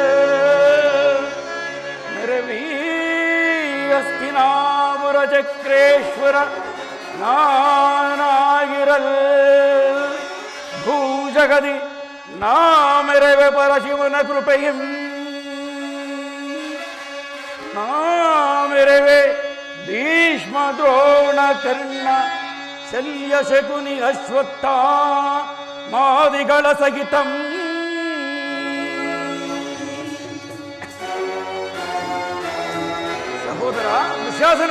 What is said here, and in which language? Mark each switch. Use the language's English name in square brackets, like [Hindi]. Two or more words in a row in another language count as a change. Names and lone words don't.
[Kannada] ಮೆರವೀ ಹಸ್ತಿನಾಪುರ ಚಕ್ರೇಶ್ವರ ನಾನಾಗಿರಲ್. ಭೂಜಗದಿ ನಾಮೆರವೆ ಪರಶಿವನ ಕೃಪೆಯಂ ನಾಮೆರವೆ ಭೀಷ್ಮ ದ್ರೋಣ ಕರ್ಣ ಶಲ್ಯ ಶಕುನಿ ಅಶ್ವತ್ಥ ಮಾದಿಗಳ ಸಹಿತಂ. ಸಹೋದರ ದುಶ್ಯಾಸನ